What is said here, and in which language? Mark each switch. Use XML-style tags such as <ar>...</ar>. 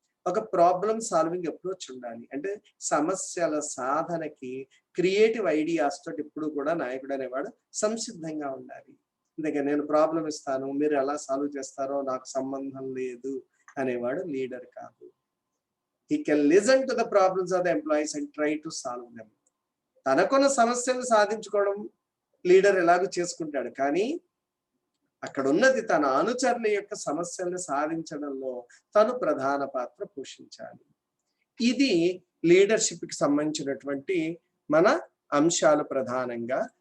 <te>ఒక problem solving approach ఉండాలి. అంటే సమస్యల సాధనకి క్రియేటివ్ ఐడియాస్ తోటి ఎప్పుడు కూడా నాయకుడు అనేవాడు సంసిద్ధంగా ఉండాలి. అందుకే నేను ప్రాబ్లం ఇస్తాను, మీరు ఎలా సాల్వ్ చేస్తారో నాకు సంబంధం లేదు అనేవాడు లీడర్ కాదు.</te> <en>He can listen to the problems of the employees and try to solve them.</en> <te>తనకున్న సమస్యలను సాధించుకోవడం లీడర్ ఎలాగో చేసుకుంటాడు, కానీ అక్కడ ఉన్నది తన అనుచరుల యొక్క సమస్యలను సాధించడంలో తను ప్రధాన పాత్ర పోషించాలి. ఇది లీడర్షిప్ కి సంబంధించినటువంటి మన అంశాలు ప్రధానంగా.</te>